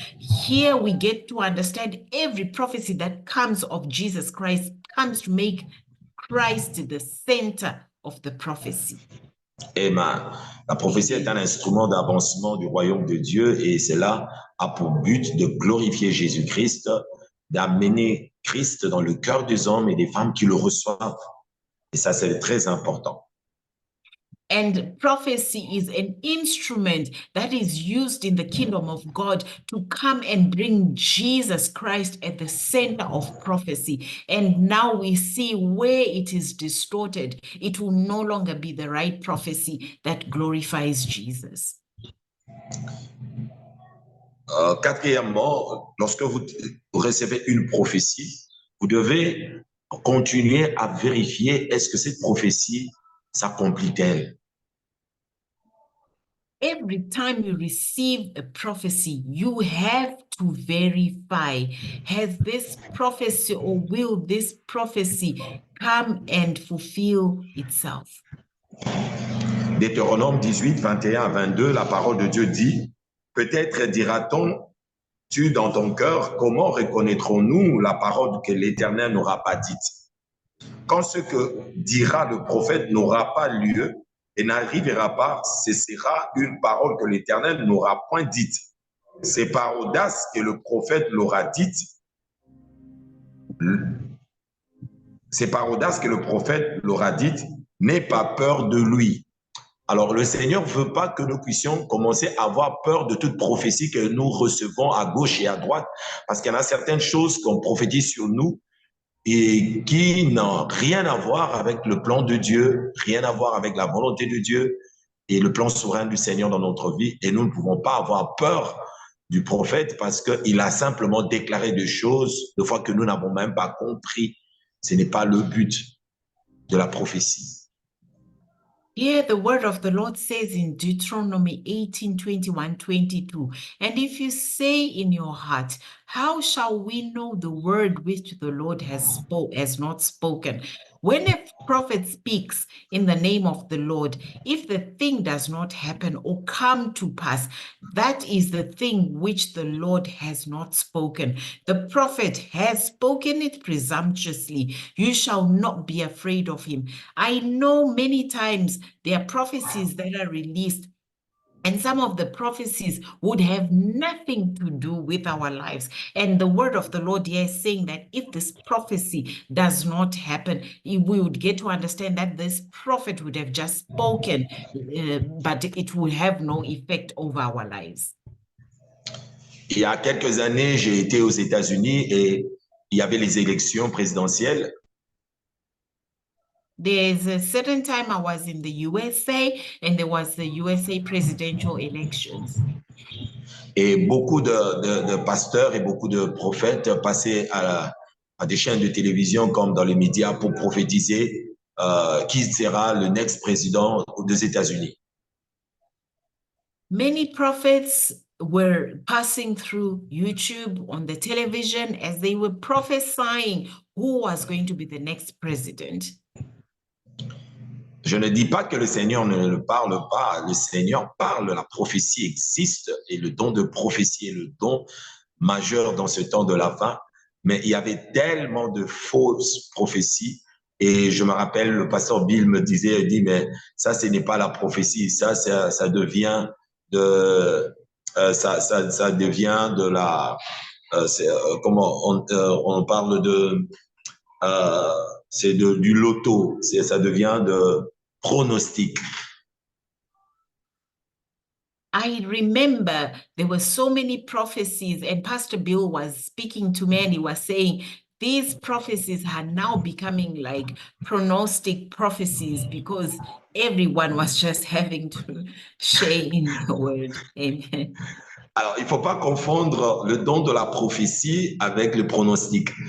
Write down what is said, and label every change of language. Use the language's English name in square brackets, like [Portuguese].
[English] Here we get to understand every prophecy that comes of Jesus Christ comes to make Christ the center of the prophecy. Amen. [French] La prophétie est un instrument d'avancement du royaume de Dieu et cela a pour but de glorifier Jésus-Christ, d'amener Christ dans le cœur des hommes et des femmes qui le reçoivent. Et ça, c'est très important. [English] And prophecy is an instrument that is used in the kingdom of God to come and bring Jesus Christ at the center of prophecy. And now we see where it is distorted. It will no longer be the right prophecy that glorifies Jesus. [French] Quatrièmement, lorsque vous recevez une prophétie, vous devez continuer à vérifier est-ce que cette prophétie s'accomplit-elle. [English] Every time you receive a prophecy, you have to verify, has this prophecy or will this prophecy come and fulfill itself? [French] Deutéronome 18, 21 à 22, la parole de Dieu dit, « Peut-être dira-t-on-tu dans ton cœur, comment reconnaîtrons-nous la parole que l'Éternel n'aura pas dite? Quand ce que dira le prophète n'aura pas lieu et n'arrivera pas, ce sera une parole que l'Éternel n'aura point dite. C'est par audace que le prophète l'aura dite. C'est par audace que le prophète l'aura dite. N'aie pas peur de lui. » Alors, le Seigneur ne veut pas que nous puissions commencer à avoir peur de toute prophétie que nous recevons à gauche et à droite, parce qu'il y en a certaines choses qu'on prophétise sur nous et qui n'ont rien à voir avec le plan de Dieu, rien à voir avec la volonté de Dieu et le plan souverain du Seigneur dans notre vie. Et nous ne pouvons pas avoir peur du prophète parce qu'il a simplement déclaré des choses, des fois que nous n'avons même pas compris. Ce n'est pas le but de la prophétie. [English] Here the word of the Lord says in Deuteronomy 18, 21, 22, and if you say in your heart, how shall we know the word which the Lord has not spoken? When a prophet speaks in the name of the Lord, if the thing does not happen or come to pass, that is the thing which the Lord has not spoken. The prophet has spoken it presumptuously. You shall not be afraid of him. I know many times there are prophecies that are released, and some of the prophecies would have nothing to do with our lives. And the word of the Lord here is saying that if this prophecy does not happen, we would get to understand that this prophet would have just spoken, but it would have no effect over our lives. [French] Il y a quelques années, j'ai été aux États-Unis et il y avait les élections présidentielles. [English] There's a certain time I was in the USA and there was the USA presidential elections. [French] Et beaucoup de pasteurs et beaucoup de prophètes passaient à des chaînes de télévision comme dans les médias pour prophétiser qui sera le next président des États-Unis. [English] Many prophets were passing through YouTube on the television as they were prophesying who was going to be the next president. [French] Je ne dis pas que le Seigneur ne le parle pas. Le Seigneur parle, la prophétie existe et le don de prophétie est le don majeur dans ce temps de la fin. Mais il y avait tellement de fausses prophéties. Et je me rappelle, le pasteur Bill me disait, il dit, mais ça, ce n'est pas la prophétie. Ça devient de, ça devient de la, comment on parle de, c'est du loto. Ça devient de pronostic. [English] I remember there were so many prophecies, and Pastor Bill was speaking to me and he was saying, these prophecies are now becoming like pronostic prophecies because everyone was just having to share in the word. Amen. [French] Alors, il ne faut pas confondre le don de la prophétie avec le pronostic.